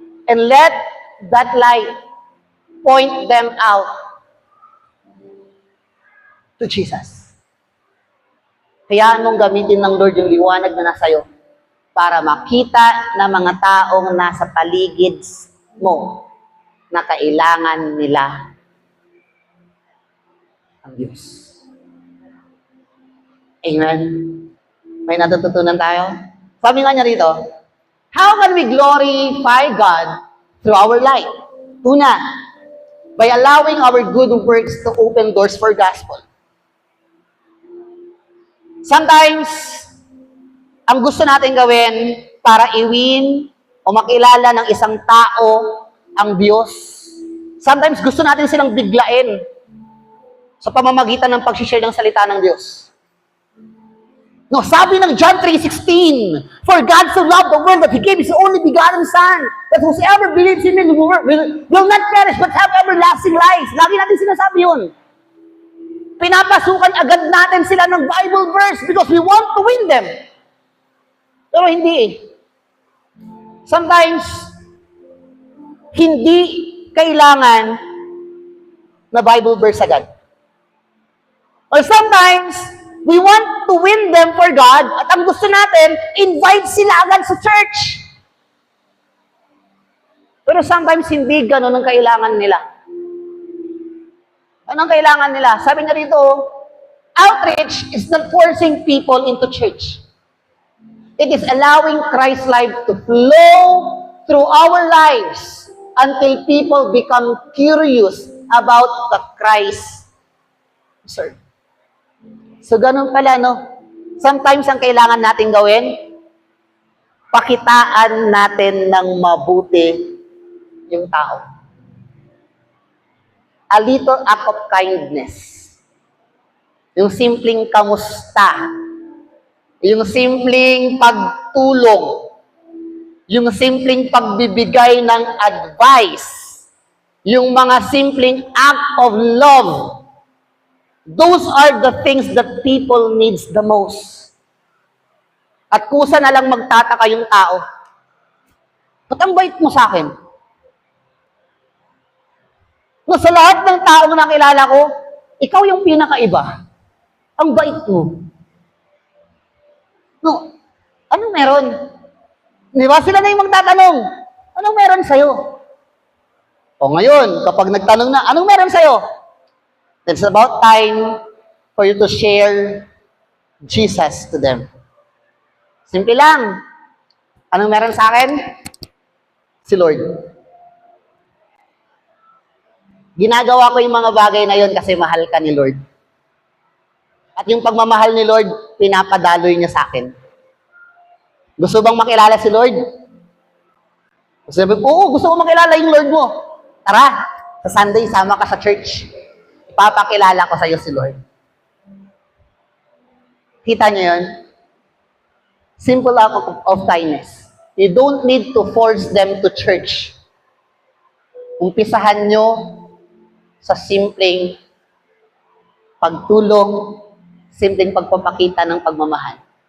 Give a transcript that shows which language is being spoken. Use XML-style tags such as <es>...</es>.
<en>And let that light point them out to Jesus.</en> <tl>Kaya anong gamitin ng Lord yung liwanag na nasa iyo para makita ng mga taong nasa paligid mo na kailangan nila ang Diyos. Amen? May natututunan tayo? Sabi nga niya rito,</tl> <en>how can we glorify God through our life? Una, by allowing our good works to open doors for gospel.</en> <tl>Sometimes, ang gusto natin gawin para i-win o makilala ng isang tao ang Diyos, sometimes gusto natin silang biglain sa pamamagitan ng pag-share ng salita ng Diyos.</tl> <en>No,</en> <tl>sabi ng</tl> <en>John 3:16, for God so loved the world that He gave His only begotten Son, that whosoever believes in Him will not perish but have everlasting life.</en> <tl>Lagi natin sinasabi yun. Pinapasukan agad natin sila ng Bible verse</tl> <en>because we want to win them.</en> <tl>Pero hindi eh. Sometimes, hindi kailangan na Bible verse agad.</tl> <en>Or sometimes, we want to win them for God</en> <tl>at ang gusto natin,</tl> <en>invite sila agad sa church.</en> <tl>Pero sometimes, hindi ganun ang kailangan nila. Anong kailangan nila? Sabi niya rito,</tl> <en>outreach is not forcing people into church. It is allowing Christ's life to flow through our lives until people become curious about the Christ serve.</en> <tl>So, ganun pala, no? Sometimes, ang kailangan natin gawin, pakitaan natin ng mabuti yung tao.</tl> <en>A little act of kindness.</en> <tl>Yung simpleng kamusta. Yung simpleng pagtulong. Yung simpleng pagbibigay ng advice. Yung mga simpleng</tl> <en>act of love. Those are the things that people needs the most.</en> <tl>At kusa na lang magtataka yung tao. Ba't ang bait mo sa akin? No, sa lahat ng taong nakilala ko, ikaw yung pinakaiba. Ang bait mo. No, anong meron? Di ba? Sila na yung magtatanong. Anong meron sa'yo? O ngayon, kapag nagtanong na, anong meron sa'yo?</tl> <en>It's about time for you to share Jesus to them.</en> <tl>Simple lang. Anong meron sa akin? Si Lord. Ginagawa ko yung mga bagay na yon kasi mahal ka ni Lord. At yung pagmamahal ni Lord, pinapadaloy niya sa akin. Gusto bang makilala si Lord? Oo, gusto ko makilala yung Lord mo. Tara, sa Sunday, sama ka sa church. Ipapakilala ko sa iyo si Lord. Kita niyo yun?</tl> <en>Simple act of kindness. You don't need to force them to church.</en> <tl>Umpisahan nyo sa simpleng pagtulong, simpleng pagpapakita ng pagmamahal.</tl>